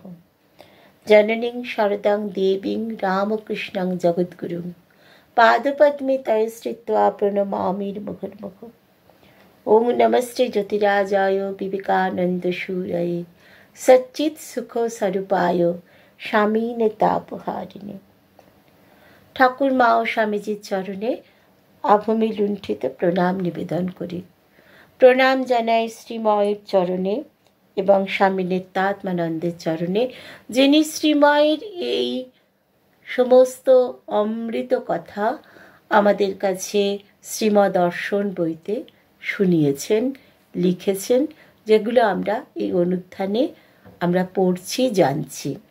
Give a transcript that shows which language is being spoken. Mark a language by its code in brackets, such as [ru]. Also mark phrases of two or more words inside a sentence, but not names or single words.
[sa] जननीं शरदं देवीं रामकृष्णं जगद्गुरुं पादपद्मे तये स्थित्वा प्रणमामि मुहुर्मुहुः। ओं नमस्ते ज्योतिराजाय विवेकानन्दसूरये सच्चित्सुखस्वरूपाय स्वामीने तापहारिणे। [bn] ঠাকুর মা ও স্বামীজির চরণে আভূমি লুণ্ঠিত প্রণাম নিবেদন করি। প্রণাম জানাই শ্রীময়ের চরণে এবং স্বামী নিত্যাত্মানন্দের চরণে, যিনি শ্রীময়ের এই সমস্ত অমৃত কথা আমাদের কাছে শ্রীমদর্শন বইতে শুনিয়েছেন, লিখেছেন, যেগুলো আমরা এই অনুধ্যানে আমরা পড়ছি, জানছি।